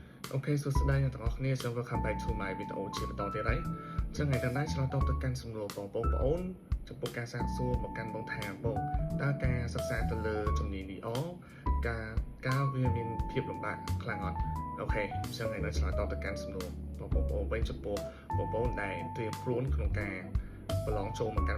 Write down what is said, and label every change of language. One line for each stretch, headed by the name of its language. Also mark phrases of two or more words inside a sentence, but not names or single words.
English: Okay, so today I'm talking about welcome back to my video
Khmer: ជាបន្តទៀតហើយអញ្ចឹងថ្ងៃនេះឆ្លើយតបទៅកាន់សំណួរបងប្អូនចំពោះការសាកសួរមកកាន់បងថាបងតើការសិក្សាទៅលើជំនាញនេះការវាមានភាពលំបាកខ្លាំងអត់អូខេអញ្ចឹងថ្ងៃនេះឆ្លើយតបទៅកាន់សំណួរបងប្អូនវិញចំពោះបងប្អូនដែលត្រៀមខ្លួនក្នុងការប្រឡងចូលមក